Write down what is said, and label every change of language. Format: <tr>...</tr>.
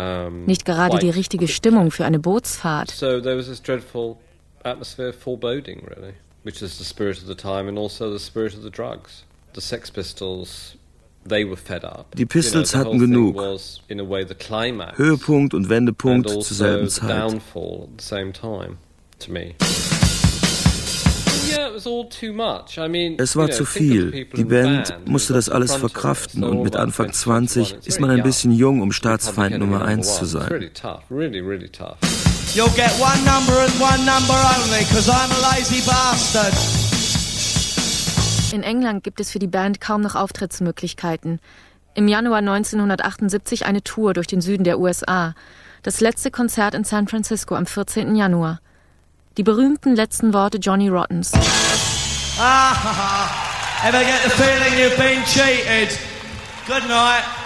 <de>Nicht gerade die richtige Stimmung für eine Bootsfahrt.</de> <en>So there was this dreadful atmosphere of foreboding, really. Which is the spirit of the time and also the spirit of the drugs. The Sex Pistols, they were fed up.</en> <de>Die Pistols hatten genug. Höhepunkt und Wendepunkt zur selben Zeit.</de> <en>Downfall at the same time, to me. Yeah, it was all too much. I mean,</en> <de>es war zu viel. Die Band musste das alles verkraften und mit Anfang 20 ist man ein bisschen jung, um Staatsfeind Nummer 1 zu sein.</de> <en>Really tough, really, really tough. You'll get one number and one number only, 'cause I'm a lazy bastard.</en> <de>In England gibt es für die Band kaum noch Auftrittsmöglichkeiten. im Januar 1978 eine Tour durch den Süden der USA. Das letzte Konzert in San Francisco am 14. Januar. Die berühmten letzten Worte Johnny Rottens.</de> <en>Ever get the feeling you've been cheated? Good night.</en>